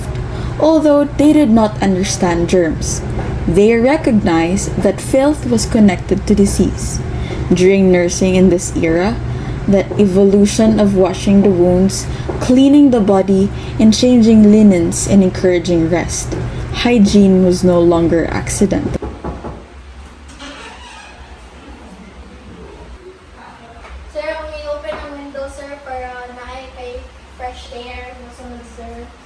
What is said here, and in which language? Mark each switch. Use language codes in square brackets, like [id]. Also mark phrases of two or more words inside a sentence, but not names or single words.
[en] Although they did not understand germs, they recognized that filth was connected to disease. During nursing in this era, the evolution of washing the wounds, cleaning the body, and changing linens and encouraging rest, hygiene was no longer accidental. [ceb] Sir, ang i-open ang window, sir, para naay kay [en] fresh air. [ceb] Masunod, sir.